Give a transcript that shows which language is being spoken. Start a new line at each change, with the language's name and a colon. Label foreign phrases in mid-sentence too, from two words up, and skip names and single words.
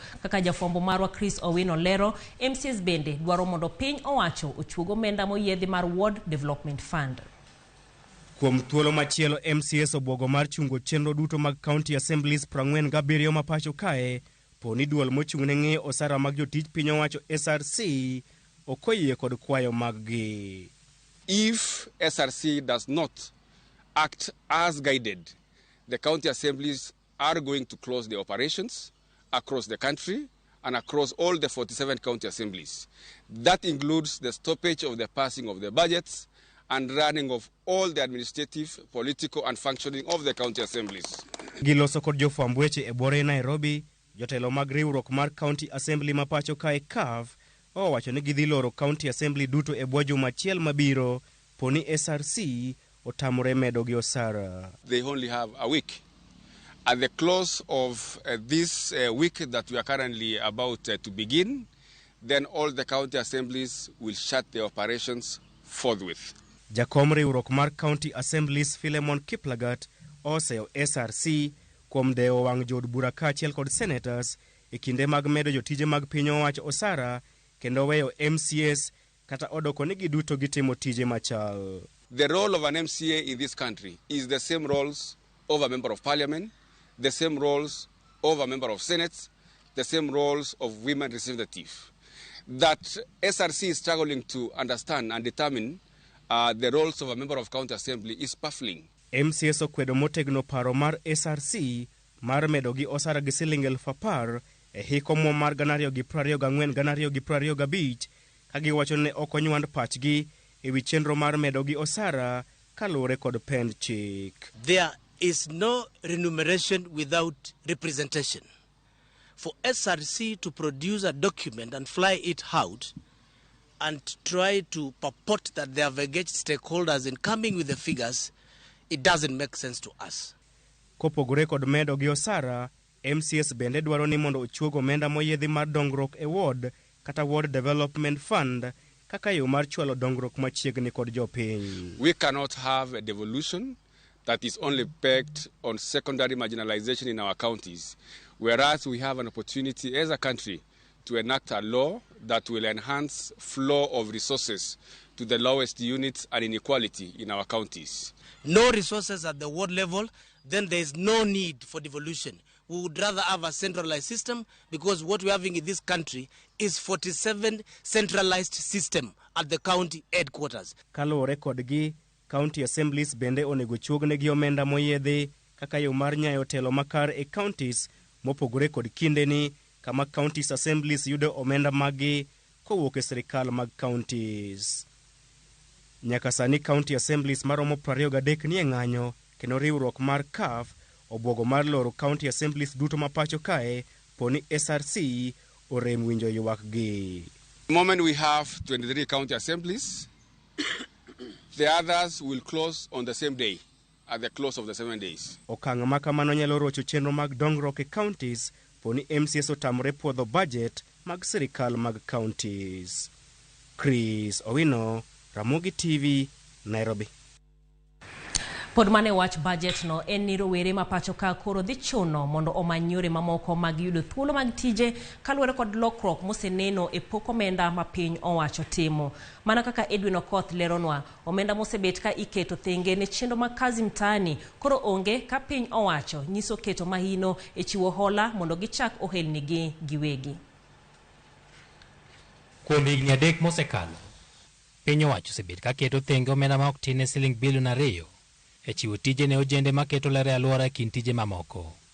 Luo (Kenya and Tanzania): Kaka jafombo marwa Chris Owino lero, MCS bende dwaro mondo piny owacho ochuogo omenda moyiedhi mar World Development Fund. Kuom thuolo machielo, MCS obwogo mar chungo chenro duto mag
English: county assemblies
Luo (Kenya and Tanzania): 47 ma pacho kae poni duol mochungne ng'iyo osara mag jotij piny owacho SRC okoyie kod kwayo maggi.
English: If SRC does not act as guided, the county assemblies are going to close the operations across the country and across all the 47 county assemblies. That includes the stoppage of the passing of the budgets and running of all the administrative, political and functioning of the county assemblies.
Luo (Kenya and Tanzania): Giloso kod jofwamb weche e bore Nairobi, jotelo mag riwruok mar
English: county assembly
Luo (Kenya and Tanzania): ma pacho kae CAF owacho ni gidhi loro
English: county assembly
Luo (Kenya and Tanzania): duto e bwo juma achiel mabiro poni SRC otamore medo gi osara.
English: They only have a week. At the close of this week that we are currently about to begin, then all the county assemblies will shut their operations forthwith.
Luo (Kenya and Tanzania): Jakom riwruok mar
English: county assemblies
Luo (Kenya and Tanzania): Philemon Kiplagat oseyo SRC kuom dewo wang' jod bura kaachiel kod senators e kinde mag medo jotije mag piny owacho osara kendo weyo MCS kata odoko ni giduto gitimo tije machal.
English: The role of an MCA in this country is the same roles of a member of parliament, the same roles of a member of senate, the same roles of women representative. That SRC is struggling to understand and determine the roles of a member of county assembly is baffling.
Luo (Kenya and Tanzania): MCS okwedo motegno paro mar SRC mar medo gi osara gi siling 10,000 e hiko mo mar 2024-2025 ka giwacho ne okonywand pachgi e wi chenro mar medo gi osara kalure kod pend chik.
English: There is no remuneration without representation. For SRC to produce a document and fly it out and try to purport that they have engaged stakeholders in coming with the figures, it doesn't make sense to us.
Luo (Kenya and Tanzania): Kopogore kod medo gi osara, MCS bende dwaro ni mondo ochuog omenda moyiedhi mar dongruok e ward kata World Development Fund kaka yo mar chwalo dongruok machiegni kod jopiny.
English: We cannot have a devolution that is only pegged on secondary marginalization in our counties, whereas we have an opportunity as a country to enact a law that will enhance flow of resources to the lowest units and inequality in our counties. No resources at the ward level, then there is no need for devolution. We would rather have a centralized system, because what we're having in this country is 47 centralized system at the county headquarters.
Luo (Kenya and Tanzania): Kaluwore kodgi,
English: county assemblies
Luo (Kenya and Tanzania): bende onego chuognegi omenda moyiedhi kaka yo mar nyayo telo makar e counties mopogore kod kindeni, kama
English: counties assemblies
Luo (Kenya and Tanzania): yudo omenda magi kowuok e sirikal mag counties. Nyaka sani
English: county assemblies
Luo (Kenya and Tanzania): maromo 23 ni e ng'anyo, kendo riwruok mar CAF obwogo mar loro
English: county assemblies
Luo (Kenya and Tanzania): duto mapacho kae poni SRC orem winjo ywakgi.
English: The moment we have 23 county assemblies, the others will close on the same day, at the close of the 7 days.
Luo (Kenya and Tanzania): Okang' ma kamano nyalo rocho chenro mag dongruok e counties poni MCS otamre puodho budget mag sirikal mag counties. Chris Owino, Ramogi TV, Nairobi. Pod mane wach budget no en ni rowere ma pacho ka koro dhi chuno mondo omany yore mamoko mag yudo thuolo mag tije kaluwore kod lokruok moseneno e pok omenda ma piny owacho timo. Mana kaka Edwin Okoth leronwa, omenda mosebet ka iketo thenge ne chenro mag kazi mtaani koro onge ka piny owacho nyiso keto mahino e chiwo hola mondo gichak ohelnigi giwegi. Kuom higni 3 mosekalo, piny owacho osebet ka keto thenge omenda ma ok tin ne siling bilion 2 e chiwo tije ne ojende ma keto ler e alwora e kind tije mamoko.